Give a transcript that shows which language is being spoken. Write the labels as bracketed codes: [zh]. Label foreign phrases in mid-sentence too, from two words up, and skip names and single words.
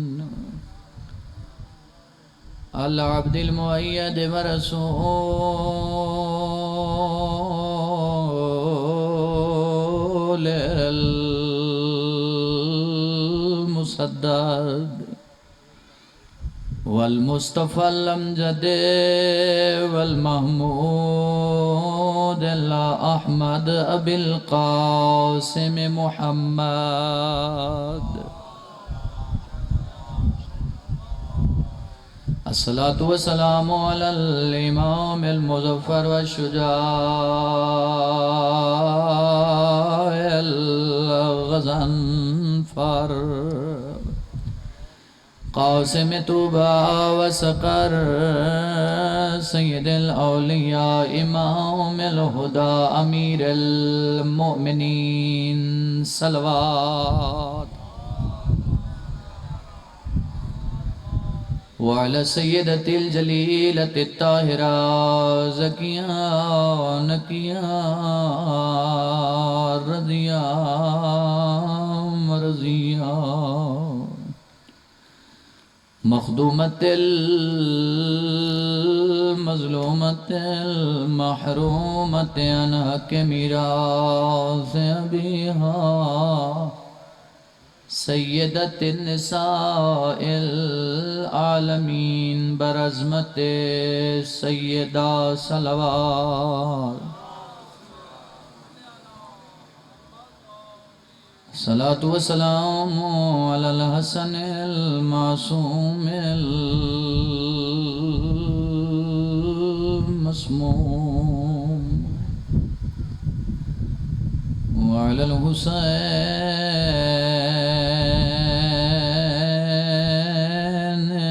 [ar] العبد المؤید ورسول المسدد والمصطفى الامجد والمحمود احمد ابی القاسم محمد. الصلاة والسلام على الامام المظفر والشجاع الغضنفر قاسم طوبى وسقر سید الاولیاء امام الہدى امیر المؤمنین صلوات. وعلى سیدت الجلیلت الطاہرہ زکیہ نکیہ رضیہ مرضیہ مخدومت المظلومت المحرومت عن حق میراث ابیہا سیدت النساء العالمین برعظمت سیدہ صلوات. صلاة والسلام على الحسن المعصوم المسموم وعلى الحسين